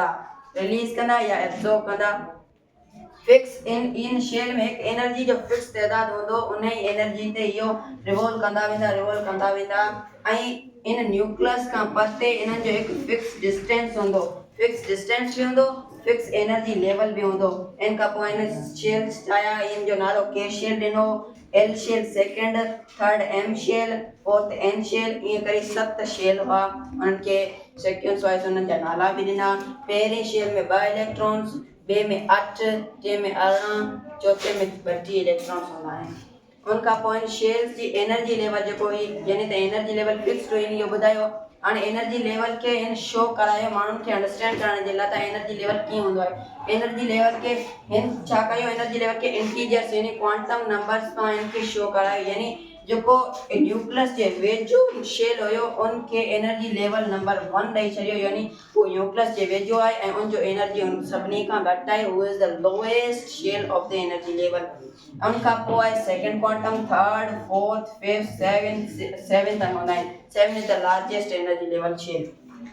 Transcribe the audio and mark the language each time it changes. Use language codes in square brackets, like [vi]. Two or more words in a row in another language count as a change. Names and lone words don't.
[sd] कंदा या एब्जॉर्ब कंदा फिक्स इन शेल में हिकु एनर्जी जो फिक्स तइदाद हूंदो उन ई एनर्जी ते इहो रिवॉल्व कंदा वेंदा ऐं इन न्यूक्लियस खां परते इन्हनि जो हिकु [en] fix distance [sd] हूंदो [en] fix distance [sd] बि हूंदो [en] fix energy level [sd] बि हूंदो इन खां पोइ इन शेल्स ठाहिया इन जो नालो [en] K shell [sd] ॾिनो [en] L shell second third M shell fourth N shell [sd] ईअं करे 7 शेल हुआ उन्हनि खे [en] sequence wise [sd] उन्हनि जा नाला बि ॾिना पहिरें शेल में 2 इलेक्ट्रॉन्स ॿिए में 8 टे में 18 चौथे में 32 इलेक्ट्रॉन्स हूंदा आहिनि उनखां पोइ शेल्स जी [en] energy level [sd] जेको हुई यानी त [en] energy level fixed [sd] हुई इहो ॿुधायो हाणे [en] energy level [sd] खे हिन शो करायो माण्हुनि खे अंडरस्टैंड करण जे लाइ त [en] energy level [sd] कीअं हूंदो आहे [en] energy level [sd] खे हिन छा कयो एनर्जी लेवल खे इंटीजर्स यानी [en] quantum numbers [sd] सां हिनखे शो करायो यानी जेको न्यूक्लियस जे वेझो शेल हुयो उनखे [en] energy level number [sd] 1 ॾेई छॾियो यानी उहो न्यूक्लियस जे वेझो आहे ऐं उनजो एनर्जी उन सभिनी खां घटि आहे हू [en] is the lowest shell of the energy level [sd] उनखां पोइ आहे [en] second quantum third fourth fifth seventh [sd] हूंदा आहिनि 7 [en] is the largest energy level shell